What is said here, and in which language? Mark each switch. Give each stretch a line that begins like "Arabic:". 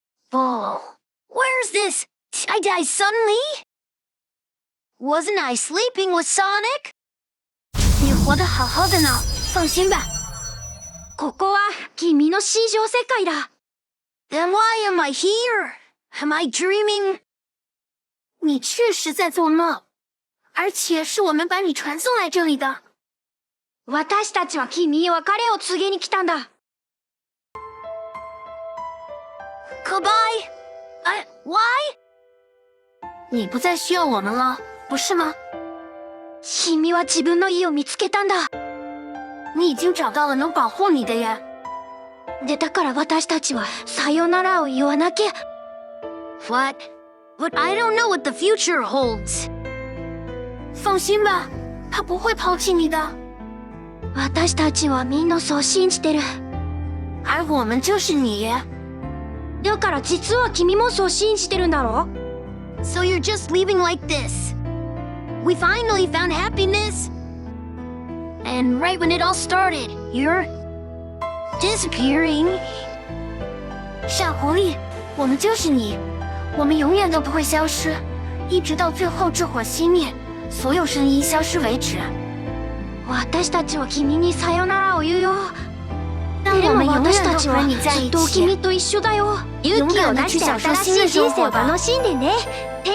English: Bull. Where's this? I died suddenly? Wasn't I sleeping with Sonic?
Chinese: 你活得好好的呢，放心吧。
Japanese: ここは君の市場世界だ。
English: Then why am I here? Am I dreaming?
Chinese: 你确实在做梦，而且是我们把你传送来这里的。
Japanese: 私たちは君に別れを告げに来たんだ。
English: Goodbye? Why?
Chinese: 你不再需要我们了，不是吗？
Japanese: 君は自分の家を見つけたんだ。
Chinese: 你已经找到了能保护你的人。
Japanese: で、だから私たちはさよならを言わなきゃ。
English: What? But I don't know what the future holds.
Chinese: 放心吧，他不会抛弃你的。
Japanese: 私たちはみんなそう信じてる。
Chinese: 而我们就是你。
Japanese: だから実は君もそう信じてるんだろ？
English: So you're just leaving like this? We finally found happiness? And right when it all started, you're disappearing.
Chinese: 傻狐狸，我们就是你，我们永远都不会消失，一直到最後这火熄滅，所有声音消失为止。
Japanese: 私たちは君にさよならを言うよ。
Chinese: 但我们永
Japanese: 私たちは
Chinese: 遠都和你在
Japanese: ずっと
Chinese: 一起。
Japanese: 君と一緒だよ。勇気を出して新しい人生を楽しんでね、テイ